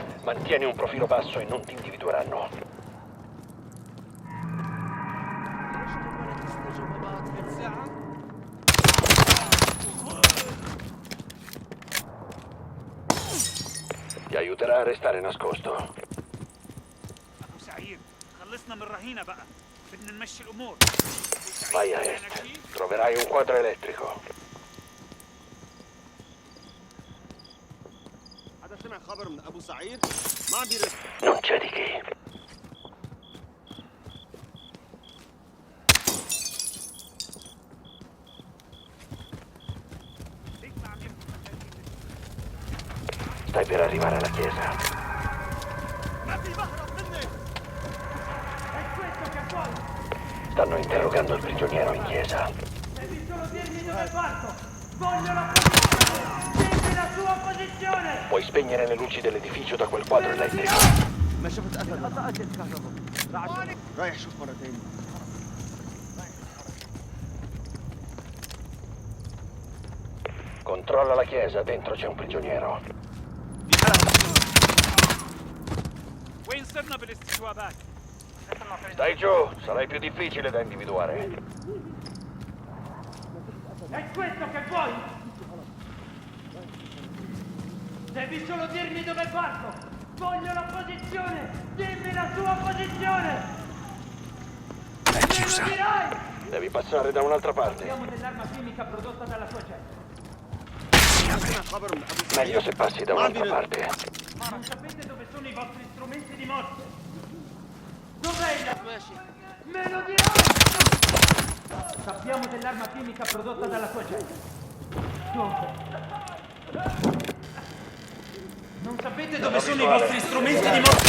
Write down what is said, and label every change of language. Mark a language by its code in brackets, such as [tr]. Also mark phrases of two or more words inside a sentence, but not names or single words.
[it] Mantieni un profilo basso e non ti individueranno. Ti aiuterà a restare nascosto. [ar] سعيد خلصنا من الرهينة بقى بدنا نمشي الأمور. [it] Vai a est. Troverai un quadro elettrico. [ar] هذا سمع خبر من ابو سعيد ما عم بيرد [it] Non c'è di che. Stai per arrivare alla chiesa. Stanno interrogando il prigioniero in chiesa. Devi solo dirmi dove parto! Voglio la posizione! Dimmi la sua posizione! Puoi spegnere le luci dell'edificio da quel quadro elettrico. [ar] ما شفت اثر قطعت الكهرباء رايح شوف مره ثانيه [it] Controlla la chiesa, dentro c'è un prigioniero. [ar] وين صرنا بالاستجوابات؟ [it] Stai giù, sarai più difficile da individuare. È questo che vuoi? Devi solo dirmi dove parto! Voglio la posizione! Dimmi la sua posizione! È Me lo chiusa. dirai! Devi passare da un'altra parte. Parliamo dell'arma chimica prodotta dalla sua gente. [ar] سمع خبر من ابو سعيد [it] Meglio se passi da un'altra parte. Ma non sapete dove sono i vostri strumenti di morte? Dov'è la... Me lo dirai! Sappiamo dell'arma chimica prodotta dalla sua gente. Dove? Non sapete dove sono i vostri strumenti di morte?